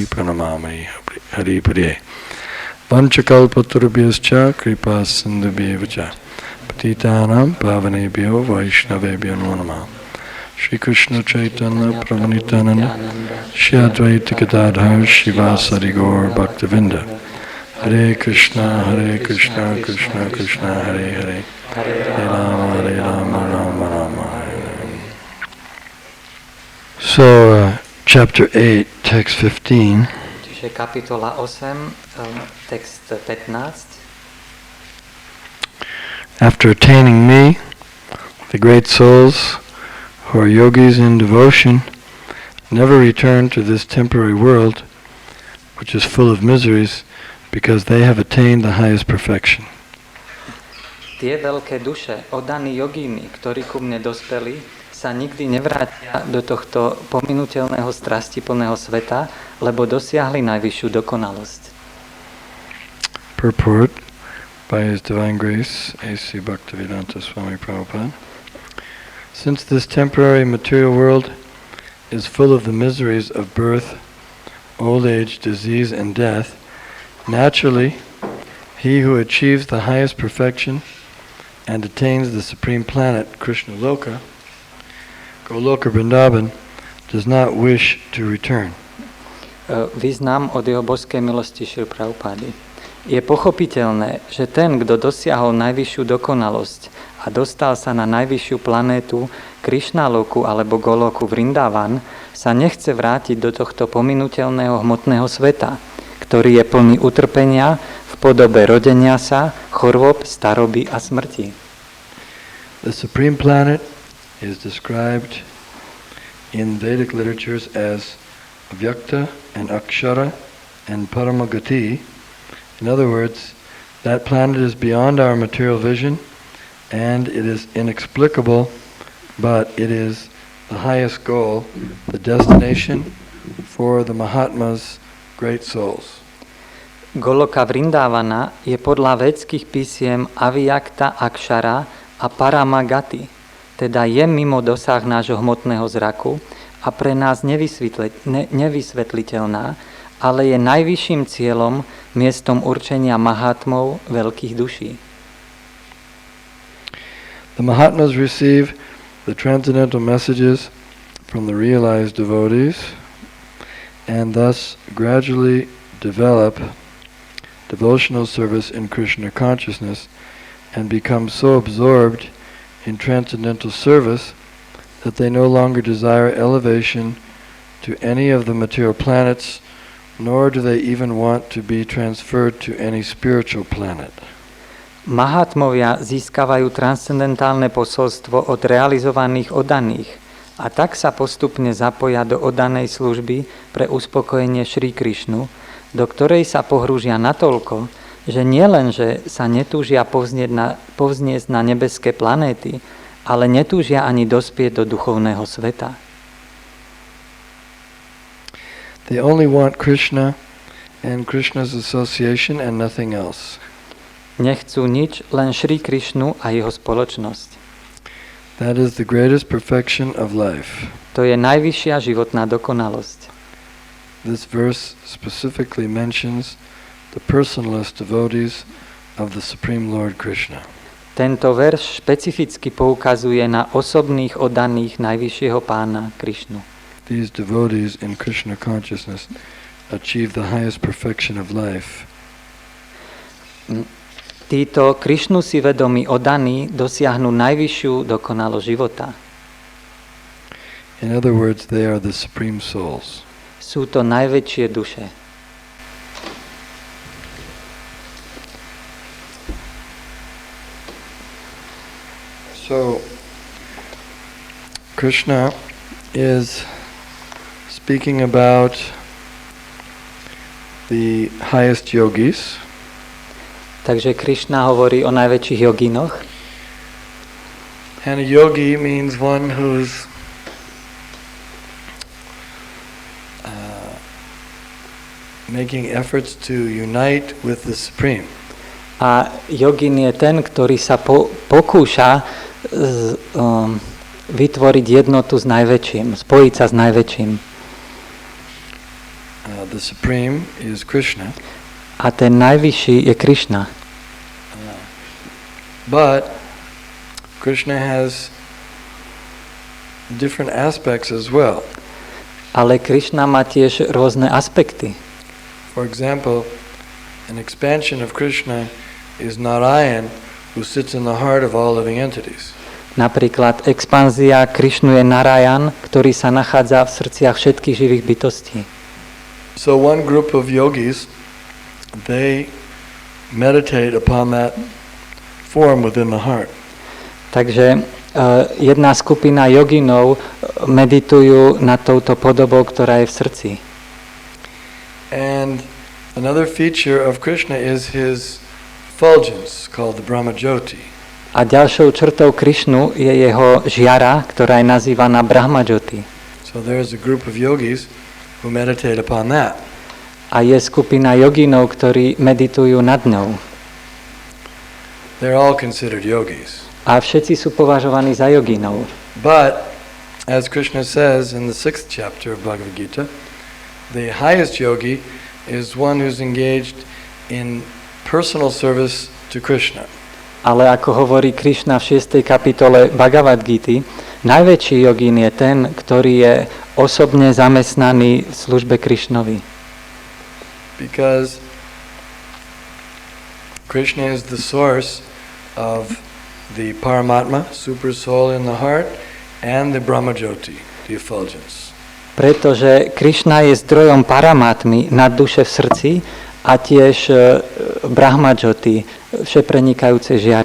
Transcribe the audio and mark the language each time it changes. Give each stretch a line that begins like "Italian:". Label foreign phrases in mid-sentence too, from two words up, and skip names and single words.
Sanskrit: प्रणमामि हरि प्रिये वाञ्छाकल्पतरुभ्यश्च कृपा सिन्धुभ्य एव च पतितानां पावनेभ्यो वैष्णवेभ्यो नमो श्री कृष्ण चैतन्य प्रभु श्री अद्वैत गदाधर शिवासारि गौर भक्तविन्द हरे कृष्ण कृष्ण कृष्ण हरे हरे हरे राम राम राम.
English: So chapter 8, text 15.
Slovak: Čiže kapitola 8, text 15.
English: After attaining me, the great souls who are yogis in devotion never return to this temporary world, which is full of miseries, because they have attained the highest perfection.
Slovak: Tie veľké duše, oddaní jogíni, ktorí ku mne dospeli, sa nikdy nevrátia do tohto pominuteľného strastiplného sveta, lebo dosiahli najvyššiu dokonalosť.
English: Purport by His Divine Grace, A.C. Bhaktivedanta Swami Prabhupada. Since this temporary material world is full of the miseries of birth, old age, disease, and death, naturally, he who achieves the highest perfection and attains the supreme planet, Krishna Loka, Goloka Vrindavan, does not wish to return.
Slovak: Význam od jeho božskej milosti Šri Prabhupády. Je pochopiteľné, že ten, kto dosiahol najvyššiu dokonalosť a dostal sa na najvyššiu planétu Krishna Loku alebo Goloku Vrindavan, sa nechce vrátiť do tohto pominuteľného hmotného sveta, ktorý je plný utrpenia v podobe rodenia sa, chorôb, staroby a smrti.
English: The supreme planet is described in Vedic literatures as Avyakta and Akshara and Paramagati. In other words, that planet is beyond our material vision and it is inexplicable, but it is the highest goal, the destination for the Mahatmas, great souls.
Slovak: Goloka Vrindavana je podľa védskych písiem Avyakta, Akshara a Paramagati, teda je mimo dosah nášho hmotného zraku a pre nás nevysvetliteľná, ale je najvyšším cieľom, miestom určenia Mahatmov, veľkých duší.
English: The Mahatmas receive the transcendental messages from the realized devotees and thus gradually develop devotional service in Krishna consciousness and become so absorbed in transcendental service that they no longer desire elevation to any of the material planets, nor do they even want to be transferred to any spiritual planet.
Slovak: Mahatmovia získavajú transcendentálne posolstvo od realizovaných oddaných a tak sa postupne zapoja do oddanej služby pre uspokojenie Šrí Krišnu, do ktorej sa pohrúžia natoľko, že nielen, že sa netúžia povzniesť na nebeské planéty, ale netúžia ani dospieť do duchovného sveta.
English: They only want Krishna and Krishna's association and nothing else.
Slovak: Nechcú nič, len Šrí Krišnu a jeho spoločnosť.
English: That is the greatest perfection of life.
Slovak: To je najvyššia životná dokonalosť.
English: This verse specifically mentions the personalist devotees of the Supreme Lord Krishna.
Slovak: Tento verš špecificky poukazuje na osobných oddaných najvyššieho pána Krišnu.
English: These devotees in Krishna consciousness achieve the highest perfection of life.
Slovak: Títo Krišnu si vedomí oddaní dosiahnu najvyššiu dokonalosť života.
English: In other words, they are the supreme souls.
Slovak: Sú to najväčšie duše.
English: So, Krishna is speaking about the highest yogis.
Slovak: Takže Krishna hovorí o najväčších jogínoch.
English: And a yogi means one who's making efforts to unite with the Supreme.
Slovak: A jogín je ten, ktorý sa pokúša vytvoriť jednotu s najväčším, spojiť sa s najväčším.
English: The Supreme is Krishna.
Slovak: A ten najvyšší je Krishna.
English: But Krishna has different aspects as well.
Slovak: Ale Krishna má tiež rôzne aspekty.
English: For example, an expansion of Krishna is Narayan, who sits in the heart of all living entities.
Slovak: Napríklad expanzia Krishnu je Narayan, ktorý sa nachádza v srdciach všetkých živých bytostí.
English: So one group of yogis, they meditate upon that form within the heart.
Slovak: Takže jedna skupina joginov meditujú nad touto podobou, ktorá je v srdci.
English: And another feature of Krishna is his effulgence, called the Brahma Jyoti.
Slovak: A ďalšou črtou Krishnu je jeho žiara, ktorá je nazývaná Brahma Jyoti.
English: So there is a group of yogis who meditate upon that.
Slovak: A je skupina joginov, ktorí meditujú nad ňou.
English: They're all considered yogis.
Slovak: A všetci sú považovaní za joginov.
English: But, as Krishna says in the 6th chapter of Bhagavad Gita, the highest yogi is one who's engaged in personal service to Krishna.
Slovak: Ale ako hovorí Krishna v 6. kapitole Bhagavad Gity, najväčší jogín je ten, ktorý je osobne zamestnaný v službe Krishnovi.
English: Because Krishna is the source of the Paramatma, super soul in the heart, and the Brahma Jyoti, the effulgence.
Slovak: Pretože Krishna je zdrojom paramatmy nad duše v srdci a tiež Brahma Jyoti, všeprenikajúce žiary.